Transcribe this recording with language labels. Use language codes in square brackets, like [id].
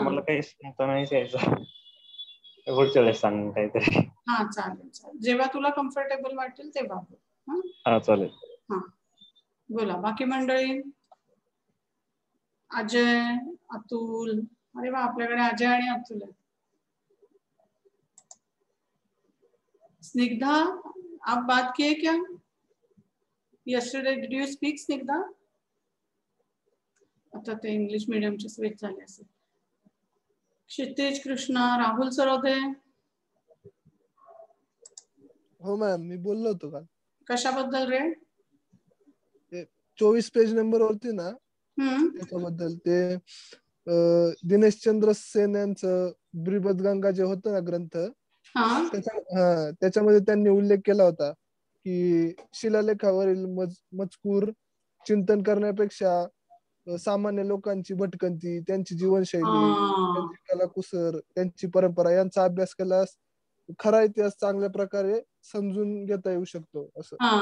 [mr] मला काही सांगता नाही यायचं. पुढच्या वेळेस सांग काहीतरी. हा चालेल चालेल, जेव्हा तुला कम्फर्टेबल वाटेल तेव्हा बोल. हा चालेल. हा बोला बाकी मंडळी. अजय, अतुल, अरे वा आपल्याकडे अजय आणि अतुल आहे. [hi] स्निग्धा, आप बात किए क्या yesterday? [en] Did you speak Snigdha? [mr] आता ते इंग्लिश मीडियमचे स्विच झाले असेल. क्षितिज, कृष्णा, राहुल सरोदे. हो मॅम, मी बोललो होतो काल. कशाबद्दल रे? ते 24 पेज नंबर वरती ना, त्याच्याबद्दल ते दिनेशचंद्र सेन यांचं ब्रीबद गंगा जे होतं ना ग्रंथ, त्याच्यामध्ये त्यांनी उल्लेख केला होता की शिलालेखावरील मजकूर चिंतन करण्यापेक्षा सामान्य लोकांची भटकंती, त्यांची जीवनशैली, त्यांची कलाकुसर, त्यांची परंपरा यांचा अभ्यास केल्यास खरा इतिहास चांगल्या प्रकारे समजून घेता येऊ शकतो असं.